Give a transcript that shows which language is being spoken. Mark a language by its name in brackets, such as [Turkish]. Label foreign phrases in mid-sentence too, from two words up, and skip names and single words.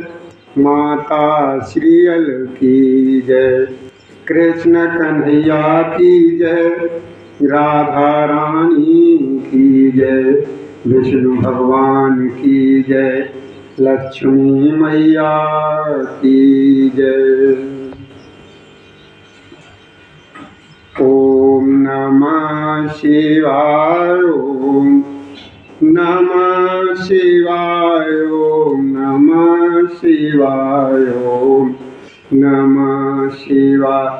[Hindi] माता श्रीयल की जय। कृष्ण कन्हैया की जय। राधा रानी की जय। विष्णु भगवान की जय। लक्ष्मी मैया की जय। [Sanskrit] ओम नमः शिवाय। ओम नमः शिवाय। ओम नमः शिवाय। ओम नमः शिवाय।